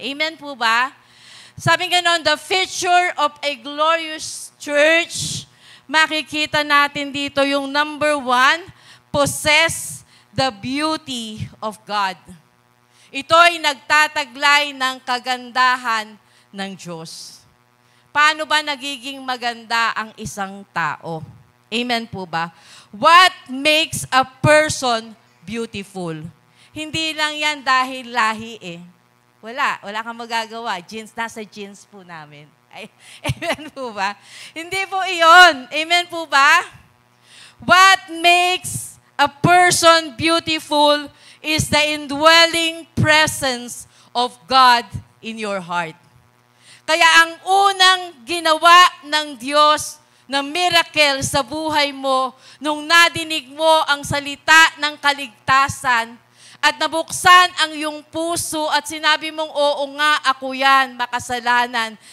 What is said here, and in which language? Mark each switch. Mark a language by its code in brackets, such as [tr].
[tl] Amen po ba? Sabi ganon, [en] the feature of a glorious church, [tl] makikita natin dito yung number 1, [en] possess the beauty of God. [tl] Ito ay nagtataglay ng kagandahan ng Diyos. Paano ba nagiging maganda ang isang tao? Amen po ba? [en] What makes a person beautiful? [tl] Hindi lang yan dahil lahi eh. Wala kang magagawa. Nasa genes po namin. Ay, amen po ba? Hindi po iyon. Amen po ba? [en] What makes a person beautiful is the indwelling presence of God in your heart. [tl] Kaya ang unang ginawa ng Diyos na miracle sa buhay mo nung nadinig mo ang salita ng kaligtasan at nabuksan ang iyong puso at sinabi mong, oo nga, ako yan, makasalanan.